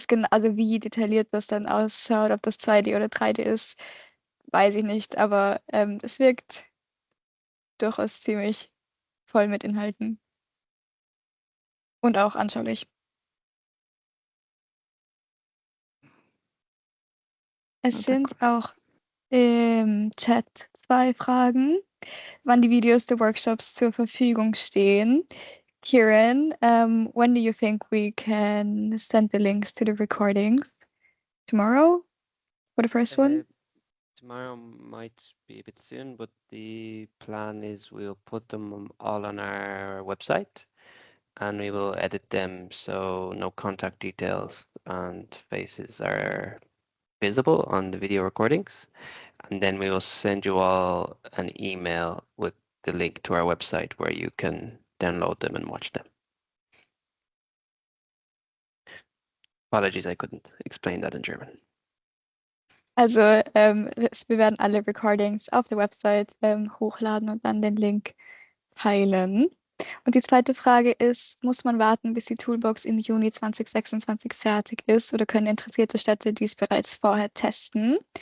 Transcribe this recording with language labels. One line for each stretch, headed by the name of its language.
German: Also wie detailliert das dann ausschaut, ob das 2D oder 3D ist, weiß ich nicht, aber es wirkt durchaus ziemlich voll mit Inhalten und auch anschaulich. Es sind auch im Chat 2 Fragen, wann die Videos der Workshops zur Verfügung stehen.
English: Kieran, when do you think we can send the links to the recordings? Tomorrow for the first one? Tomorrow might be a bit soon, but the plan is we'll put them all on our website and we will edit them so no contact details and faces are visible on the video recordings. And then we will send you all an email with the link to our website where you can download them and watch them. Apologies, I couldn't explain that in German.
German: Also wir werden alle Recordings auf der Website hochladen und dann den Link teilen. Und die zweite Frage ist, muss man warten, bis die Toolbox im Juni 2026 fertig ist oder können interessierte Städte dies bereits vorher testen?